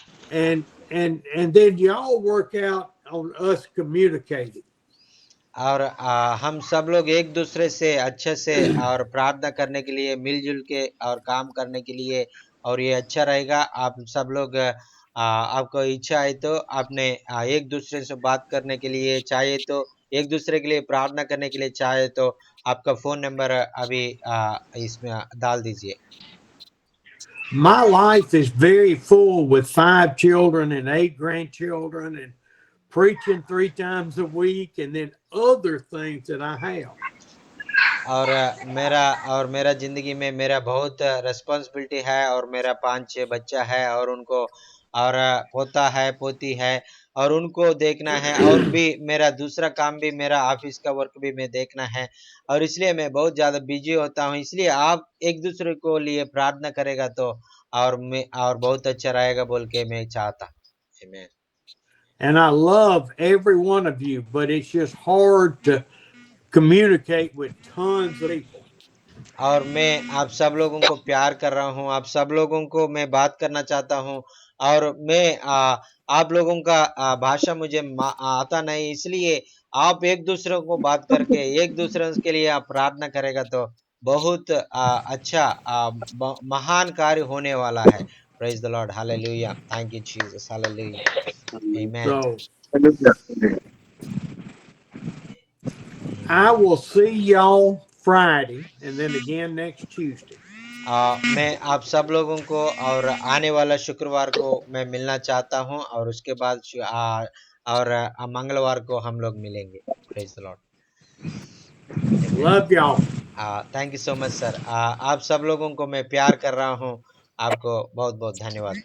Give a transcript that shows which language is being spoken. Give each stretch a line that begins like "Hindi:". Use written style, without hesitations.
English: and then y'all work out on us communicating.
Hindi: और हम सब लोग एक दूसरे से अच्छे से और प्रार्थना करने के लिए मिलजुल के और काम करने के लिए और ये अच्छा रहेगा। आप सब लोग आपको इच्छा है तो आपने एक दूसरे से बात करने के लिए चाहिए तो एक दूसरे के लिए प्रार्थना करने के लिए चाहे तो आपका फोन नंबर अभी इसमें डाल दीजिए।
English: My life is very full with 5 children and 8 grandchildren and preaching 3 times a week and then other things that I have.
Hindi: और मेरा जिंदगी में मेरा बहुत रिस्पांसिबिलिटी है और मेरा 5-6 बच्चा है और उनको और पोता है पोती है और उनको देखना है और भी मेरा दूसरा काम भी मेरा ऑफिस का वर्क भी मैं देखना है और इसलिए मैं बहुत ज्यादा बिजी होता हूँ। इसलिए आप एक दूसरे को लिए प्रार्थना करेगा तो और बहुत अच्छा रहेगा बोल के मैं चाहता हूँ।
English: Amen. And I love every one of you, but it's just hard to communicate with tons of people.
Hindi: और मैं आप सब लोगों को प्यार कर रहा हूँ, आप सब लोगों को मैं बात करना चाहता हूँ और मैं आप लोगों का भाषा मुझे आता नहीं, इसलिए आप एक दूसरे को बात करके एक दूसरे के लिए आप प्रार्थना करेगा तो बहुत अच्छा महान कार्य होने वाला है।
English: Praise the Lord, hallelujah, thank you Jesus, hallelujah, amen. So I will see y'all Friday and then again next Tuesday.
Hindi: मैं आप सब लोगों को और आने वाला शुक्रवार को मैं मिलना चाहता हूं और उसके बाद और मंगलवार को हम लोग मिलेंगे।
English: Praise the Lord, Love y'all. Thank you so much sir.
Hindi: आप सब लोगों को मैं प्यार कर रहा हूं, आपको बहुत बहुत धन्यवाद।